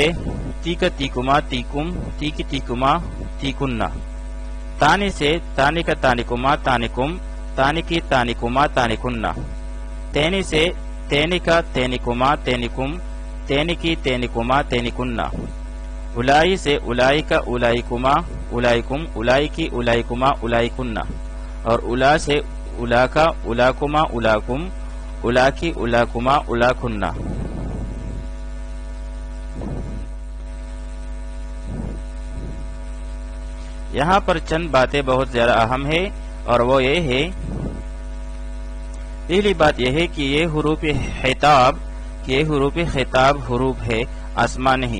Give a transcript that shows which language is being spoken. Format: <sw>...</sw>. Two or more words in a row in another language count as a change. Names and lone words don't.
<brh>تیکا تیکما تیکم، تیکی تیکما تیکننا، تانی سے تانکا تانکما تانکم، تانکی تانکما تانکننا، تینی سے تینکا تینکما تینکم، تینکی تینکما تینکننا، الائی سے اولائکا اولائکما اولائکم، اولائکی اولائکما اولائکننا، اور الا سے الاکا الاکما الاکم، الاکی الاکما الاکننا۔</brh> <ur>یہاں پر چند باتیں بہت زیادہ اہم ہے، اور وہ یہ ہے، پہلی بات یہ ہے کہ یہ حروف خطاب حروف ہے، اسما نہیں۔</ur>